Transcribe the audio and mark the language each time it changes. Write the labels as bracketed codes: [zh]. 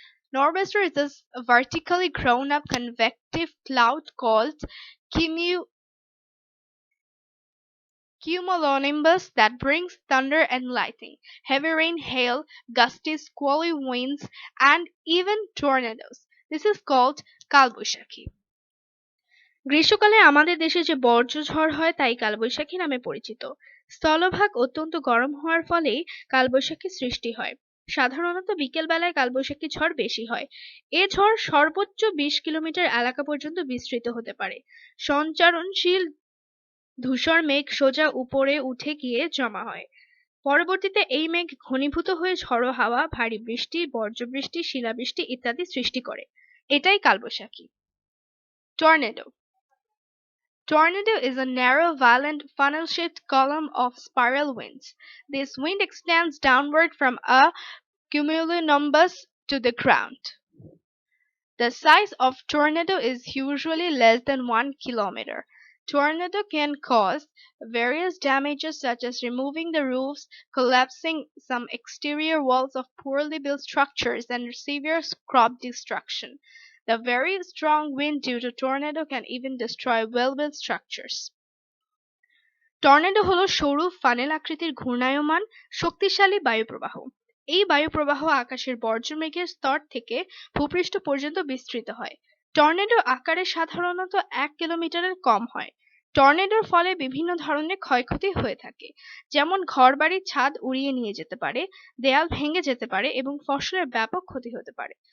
[en] Nor'wester is a vertically grown up convective cloud called cumulonimbus that brings thunder and lightning, heavy rain, hail, gusty, squally winds, and even tornadoes. This is called Kalbaishakhi. [bn] গ্রীষ্মকালে আমাদের দেশে যে বর্জ্য ঝড় হয় তাই কালবৈশাখী নামে পরিচিত। স্থলভাগ অত্যন্ত গরম হওয়ার ফলেই কালবৈশাখী সৃষ্টি হয়। সাধারণত বিকেল বেলায় কালবৈশাখী ঝড় বেশি হয়। এ ঝড় সর্বোচ্চ 20 কিলোমিটার এলাকা পর্যন্ত বিস্তৃত হতে পারে। সঞ্চারণশীল ধূসর মেঘ সোজা উপরে উঠে গিয়ে জমা হয়। পরবর্তীতে এই মেঘ ঘনীভূত হয়ে ঝড়ো হাওয়া, ভারী বৃষ্টি, বজ্রবৃষ্টি, শিলাবৃষ্টি ইত্যাদি সৃষ্টি করে। এটাই কালবৈশাখী। Tornado. [en] Tornado is a narrow, violent, funnel-shaped column of spiral winds. This wind extends downward from a cumulonimbus to the ground. The size of tornado is usually less than 1 kilometer. Tornado can cause various damages such as removing the roofs, collapsing some exterior walls of poorly built structures, and severe crop destruction. The very strong wind due to tornado can even destroy well-built structures. [bn] Tornado হলো সরু funnel আকৃতির ঘূর্ণায়মান শক্তিশালী বায়ুপ্রবাহ। এই বায়ুপ্রবাহ আকাশের বর্জ্য মেঘের স্তর থেকে ভূপৃষ্ঠ পর্যন্ত বিস্তৃত হয়। টর্নেডো আকারে সাধারণত 1 কিলোমিটারের কম হয়। টর্নেডোর ফলে বিভিন্ন ধরনের ক্ষয়ক্ষতি হয়ে থাকে, যেমন ঘরবাড়ির ছাদ উড়িয়ে নিয়ে যেতে পারে, দেয়াল ভেঙে যেতে পারে এবং ফসলের ব্যাপক ক্ষতি হতে পারে।